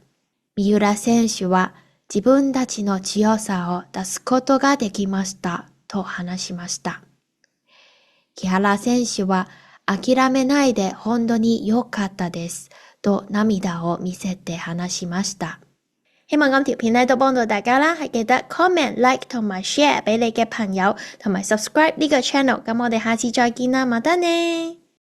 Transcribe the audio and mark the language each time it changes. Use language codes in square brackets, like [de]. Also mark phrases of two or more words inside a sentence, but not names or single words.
[ja] 三浦選手は自分たちの強さを出すことができましたと話しました。木原選手は諦めないで本當に良かったですと涙を見せて話しました。 [yue] 希望今條片咧都幫到大家啦，係記得 comment、like 同埋 share 俾你嘅朋友，同埋 subscribe 呢個 channel。咁我哋下次再見啦，またね。